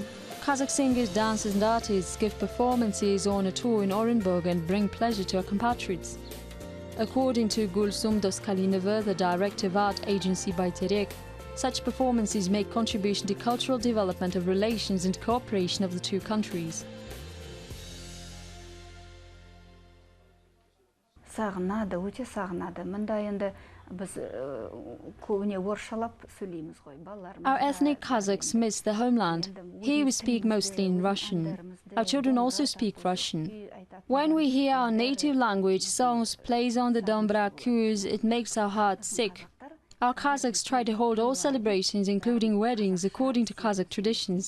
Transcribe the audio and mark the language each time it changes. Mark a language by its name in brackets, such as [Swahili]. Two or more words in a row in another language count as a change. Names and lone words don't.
[English] Kazakh singers, dancers and artists give performances on a tour in Orynbor and bring pleasure to our compatriots. According to Gulsum Doskalinova, the director of art agency Bayterek, such performances make contribution to cultural development of relations and cooperation of the two countries. [Kazakh] Сағынады, өте сағынады. Мында енді біз көбіне орысшалап сөйлейміз ғой. [English] Our ethnic Kazakhs miss their homeland. Here we speak mostly in Russian. Our children also speak Russian. When we hear our native language songs played on the Dombra cues, it makes our hearts sick. Our Kazakhs try to hold all celebrations, including weddings, according to Kazakh traditions.